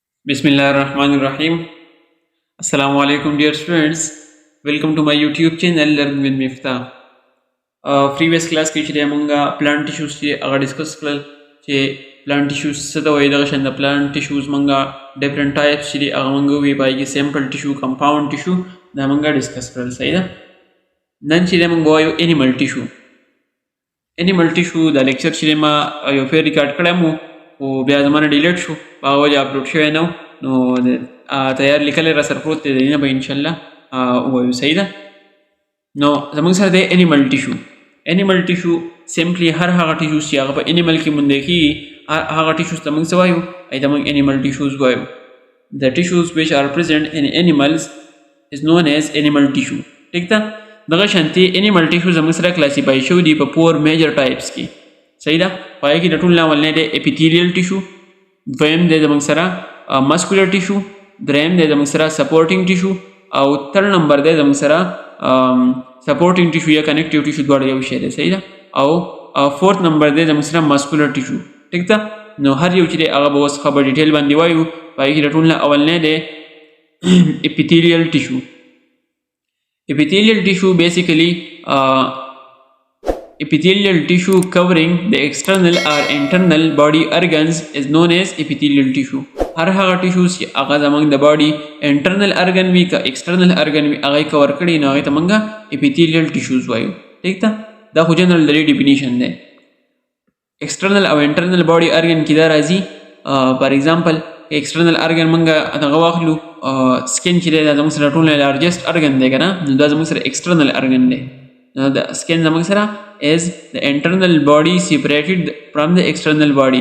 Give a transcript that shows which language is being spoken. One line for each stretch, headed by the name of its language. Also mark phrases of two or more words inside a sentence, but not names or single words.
Arabic: بسم الله الرحمن الرحيم. السلام عليكم,
English: dear students. Welcome to my YouTube channel Learn with Miftah. Previous class
Pashto: کې چې موږ
English: plant tissues
Pashto: چې هغه ډیسکس کړل چې
English: plant tissues
Pashto: څه ته وایي. دغه شان د
English: plant tissues
Pashto: موږ
English: different types
Pashto: چې هغه موږ وی پای کې
English: simple tissue, compound tissue
Pashto: دا موږ ډیسکس کړل. صحیح ده. نن چې موږ وایو
English: animal tissue. animal tissue
Pashto: دا لیکچر چې ما یو فیر ریکارډ کړم او بیا زمانه ډیلیټ شو په وجه اپلوډ شوی نو تیار لیکل را سره پروت دی نه به
Arabic: ان شاء الله
Pashto: وایو. صحیح ده. نو زموږ سره د
English: animal tissue
Pashto: سمپلی هر هغه ټیشوز چې هغه په انیمل کې مونږ کېږي هغه ټیشوز ته موږ څه وایو؟ ای ته موږ
English: animal tissues
Pashto: وایو.
English: د ټیشوز which are present in animals is known as animal tissue.
Pashto: ٹھیک ده. دغه شانتي انیمل ټیشو زموږ سره کلاسیفای شوي دي په 4
English: major types
Pashto: کې. صحیح ده. پای کې د ټول نه اولنی دی
English: epithelial tissue,
Pashto: دویم دی زموږ سره
English: muscular tissue,
Pashto: دریم دی زموږ سره
English: supporting tissue
Pashto: او
English: third number
Pashto: دی زموږ سره
English: supporting tissue
Pashto: یا
English: connective tissue
Pashto: دواړه یو شی دی. صحیح ده. او
English: fourth number
Pashto: دی زموږ سره
English: muscular tissue.
Pashto: ٹھیک ده. نو هر یو چې دی هغه به اوس خبر ډیټیل باندې وایو. پای کې د ټول نه اولنی دی
English: epithelial tissue. Epithelial tissue basically epithelial tissue covering the external or internal body organs is known as epithelial tissue.
Pashto: هر هغه ټیشوز چې هغه زموږ د
English: body internal organ
Pashto: وي که
English: external organ
Pashto: وي هغه کور کړي نو هغه ته موږ
English: epithelial tissues
Pashto: وایو. ٹھیک ده. دا خو جنرال د ډیفینیشن دی. ایکسټرنل او
English: internal body organ
Pashto: کې دا راځي.
English: for example external organ
Pashto: موږ هغه واخلو سکن چې دی دا زموږ سره ټول
English: largest organ
Pashto: دی که نه، نو دا زموږ سره
English: external organ
Pashto: دی. د سکن زموږ سره از د
English: internal body separated from
Pashto: د
English: external body.